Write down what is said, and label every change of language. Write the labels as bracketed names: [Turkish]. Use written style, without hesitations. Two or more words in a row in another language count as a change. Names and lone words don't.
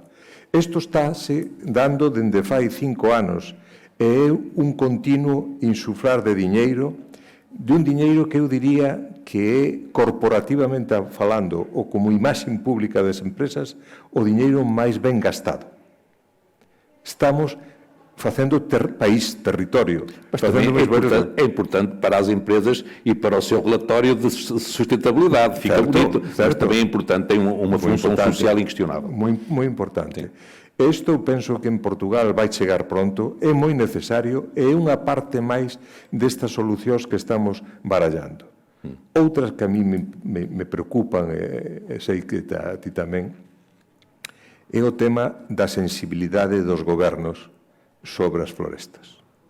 [Galician] Isto estáse dando dende fai 5 anos e é un continuo insuflar de diñeiro, de un diñeiro que eu diría que é corporativamente falando ou como imaxe pública das empresas o diñeiro máis ben gastado. Estamos facendo país, território. [Portuguese] Mas também é importante para as empresas e para o seu relatório de sustentabilidade. Fica bonito, mas também é importante, tem uma função social inquestionável. [Galician] Moi importante. Isto eu penso que en Portugal vai chegar pronto, é moi necesario, é unha parte máis destas solucións que estamos barallando. Outras que a mí me preocupan, e sei que a ti tamén, é o tema da sensibilidade dos gobernos sobre as florestas.